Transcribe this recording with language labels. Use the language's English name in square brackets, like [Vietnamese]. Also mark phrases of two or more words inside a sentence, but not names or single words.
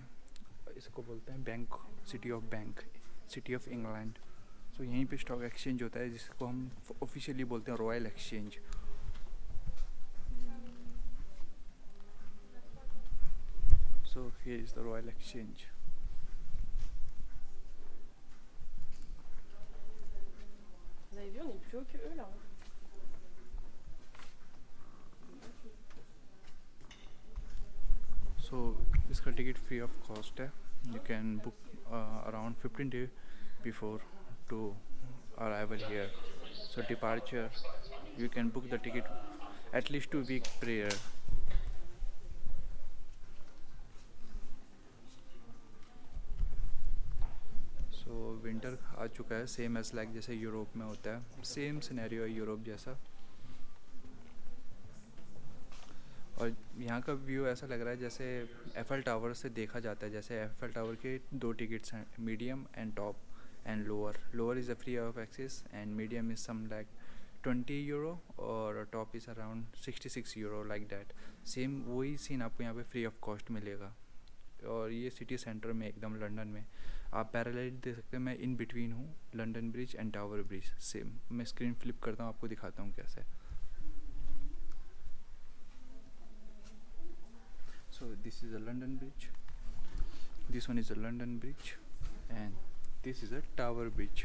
[Hindi] इसको बोलते हैं बैंक, [English] City of Bank, City of England. [Hindi] सो यहीं पे [English] stock exchange [Hindi] होता है, जिसको हम ऑफिशियली बोलते हैं रॉयल एक्सचेंज। [English] So here is the Royal Exchange. [French] Vous avez vu, on est plus haut que eux là. [Hindi] सो इसका टिकट [English] free of cost [Hindi] है। [English] You can book around 15 days before to arrival here. So departure, you can book the ticket at least 2 weeks prior. [Hindi] सो विंटर आ चुका है, [English] same as like [Hindi] जैसे यूरोप में होता है, [English] same scenario [Hindi] है यूरोप जैसा। और यहाँ का व्यू ऐसा लग रहा है जैसे एफएल टावर से देखा जाता है। जैसे एफएल टावर के दो टिकट्स हैं, [English] medium and top and lower. Lower is a free of access and medium is some like 20 euro और top is around 66 euro, like that। [Hindi] सेम वही सीन आपको यहाँ पे [English] free of cost [Hindi] मिलेगा। और ये [English] city centre [Hindi] में एकदम लंदन में आप पैरेलल देख सकते हैं। मैं [English] in between [Hindi] हूँ, लंदन ब्रिज एंड टावर ब्रिज सेम। मैं [English] screen flip [Hindi] करता हूँ, आपको दिखाता हूँ कैसे। [English] So this is a London Bridge, this one is a London Bridge, and this is a Tower Bridge.